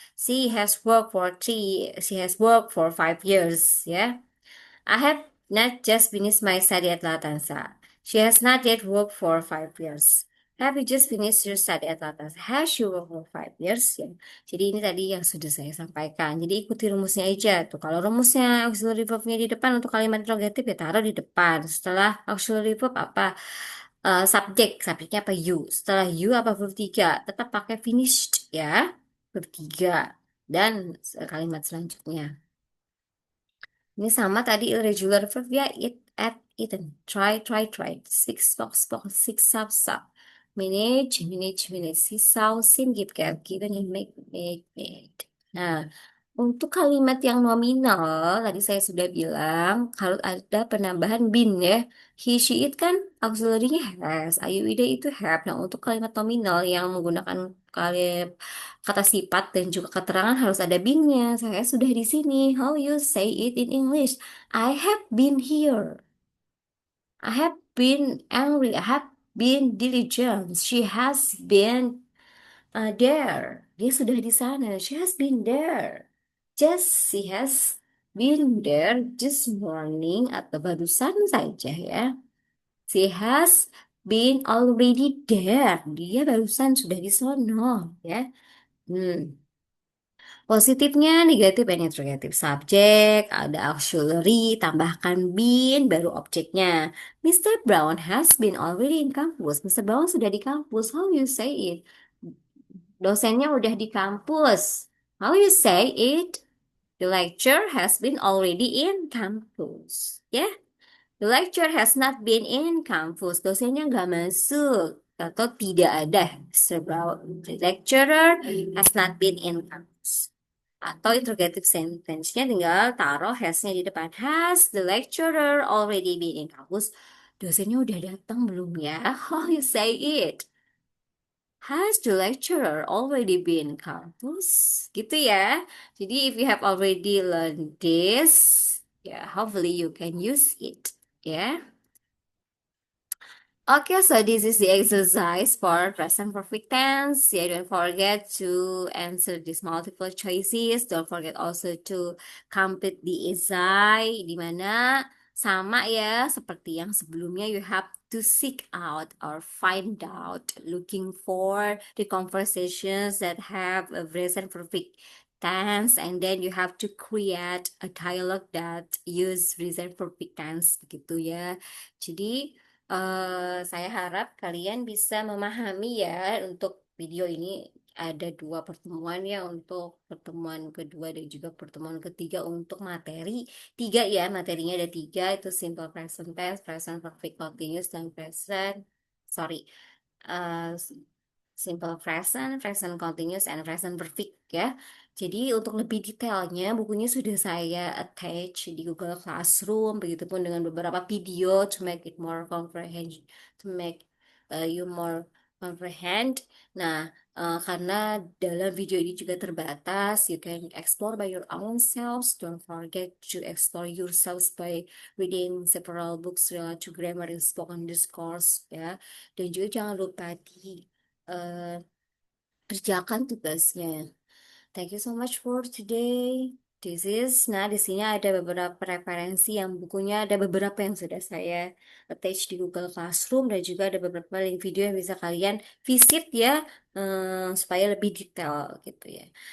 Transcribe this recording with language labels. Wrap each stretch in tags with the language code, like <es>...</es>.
<en>She has worked for 5 years. Ya. I have not just finished my study at Latanza. She has not yet worked for 5 years. Have you just finished your study at Latanza? Has she worked for 5 years? Ya.</en> <id>Jadi ini tadi yang sudah saya sampaikan. Jadi ikuti rumusnya aja tuh. Kalau rumusnya auxiliary verbnya di depan untuk kalimat interrogatif ya taruh di depan. Setelah auxiliary verb apa? Subjek. Subjeknya apa? You. Setelah you apa verb 3? Tetap pakai finished ya. Verb 3. Dan kalimat selanjutnya. Ini sama tadi irregular verb ya,</id> <en>eat, at, eaten, try, try, try, speak, spoke, spoke, six, sub, sub, manage, manage, manage, see, saw, seen, give, gave, given, and make, made.</en> <id>Nah, untuk kalimat yang nominal, tadi saya sudah bilang, kalau ada penambahan been ya, he, she, it kan auxiliary-nya has, ayu, ide itu have. Nah, untuk kalimat nominal yang menggunakan kata sifat dan juga keterangan harus ada been-nya. Saya sudah di sini.</id> <en>How you say it in English? I have been here. I have been angry. I have been diligent. She has been there.</en> <id>Dia sudah di sana.</id> <en>She has been there. Just she has been there this morning atau barusan saja ya. She has been already there.</en> <id>Dia barusan sudah di sono ya. Hmm. Positifnya negatif dan interrogatif. Subjek, ada auxiliary, tambahkan been, baru objeknya. Mr.</id> <en>Brown has been already in campus.</en> <id>Mr. Brown sudah di kampus.</id> <en>How you say it?</en> <id>Dosennya udah di kampus.</id> <en>How you say it? The lecture has been already in campus. Ya, the lecture has not been in campus.</en> <id>Dosennya nggak masuk atau tidak ada.</id> <en>Mr. Brown, the lecturer has not been in campus.</en> <id>Atau interrogative sentence-nya tinggal taruh has-nya di depan.</id> <en>Has the lecturer already been in campus?</en> <id>Dosennya udah datang belum ya?</id> <en>How you say it? Has the lecturer already been in campus? Gitu ya. Jadi if you have already learned this, ya hopefully you can use it. Ya. Okay, so this is the exercise for present perfect tense. Yeah, don't forget to answer these multiple choices. Don't forget also to complete the essay,</en> <id>di mana sama ya seperti yang sebelumnya.</id> <en>You have to seek out or find out, looking for the conversations that have a present perfect tense, and then you have to create a dialogue that use present perfect tense, begitu ya.</en> <id>Jadi saya harap kalian bisa memahami ya untuk video ini ada dua pertemuan ya untuk pertemuan kedua dan juga pertemuan ketiga untuk materi tiga ya materinya ada tiga itu simple present tense, present perfect continuous dan present sorry eh, simple present, present continuous, and present perfect ya. Jadi untuk lebih detailnya bukunya sudah saya attach di Google Classroom, begitupun dengan beberapa video</id> <en>to make it more comprehend,</en> <id>to make you more comprehend. Nah, karena dalam video ini juga terbatas,</id> <en>you can explore by your own selves. Don't forget to explore yourselves by reading several books related to grammar and spoken discourse ya.</en> <id>Dan juga jangan lupa di eh, kerjakan tugasnya.</id> <en>Thank you so much for today.</en> <id>Nah di sini ada beberapa referensi yang bukunya ada beberapa yang sudah saya attach di Google Classroom dan juga ada beberapa link video yang bisa kalian visit ya supaya lebih detail gitu ya.</id>